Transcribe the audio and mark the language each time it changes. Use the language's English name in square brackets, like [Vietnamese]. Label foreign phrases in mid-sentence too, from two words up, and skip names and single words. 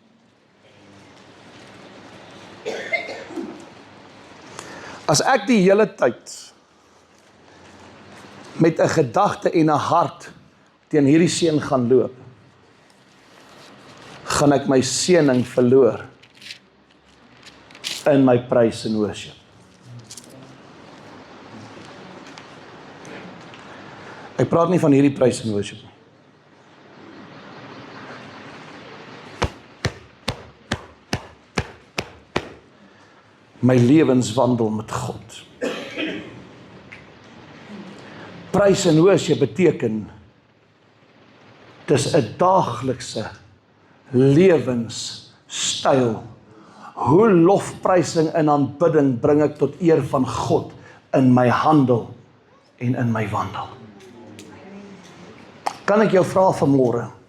[Afrikaans] As ek die hele tyd met 'n gedagte en 'n hart teen hierdie seun gaan loop, gaan ek my seëning verloor in my [English] praise and worship. [Afrikaans] Ek praat nie van hierdie [English] praise and worship [Afrikaans] nie. My lewenswandel met God. [English] Praise and worship [Afrikaans] beteken, dis 'n daaglikse lewenstyl. Hoe lofprysing en aanbidding bring ek tot eer van God in my handel en in my wandel. Kan ek jou vra vanmôre?